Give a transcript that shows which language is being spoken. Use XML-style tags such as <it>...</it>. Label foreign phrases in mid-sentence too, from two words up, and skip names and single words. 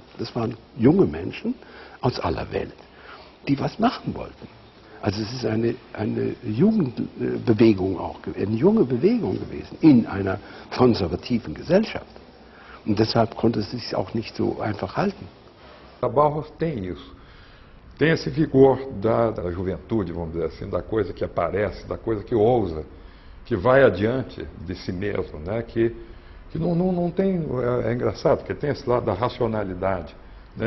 <de>Das waren junge Menschen aus aller Welt, die was machen wollten. Also es ist eine Jugendbewegung auch, eine junge Bewegung gewesen in einer konservativen Gesellschaft. Und deshalb konnte es sich auch nicht so einfach halten.</de> <pt>A Bauhaus tem isso. Tem esse vigor da juventude, vamos dizer assim, da coisa que aparece, da coisa que ousa, que vai adiante de si mesmo, né? Que não tem... É engraçado, porque tem esse lado da racionalidade, né?</pt>